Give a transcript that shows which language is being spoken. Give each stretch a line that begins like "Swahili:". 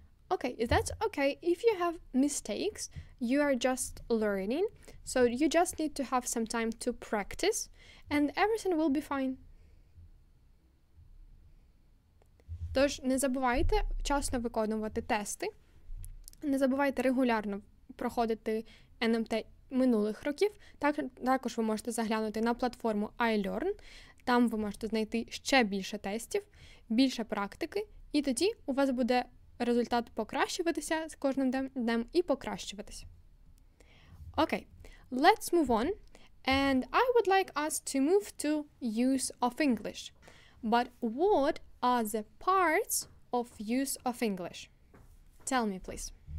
English: Okay, that's okay. If you have mistakes, you are just learning, so you just need to have some time to practice, and everything will be fine.
Ukrainian: Тож не забувайте вчасно виконувати тести, не забувайте регулярно проходити NMT минулих років. Також ви можете заглянути на платформу iLearn, там ви можете знайти ще більше тестів, більше практики, і тоді у вас буде результат покращуватися з кожним днем і покращуватися.
English: Okay, let's move on, and I would like us to move to use of English. But what are the parts of use of English? Tell me, please.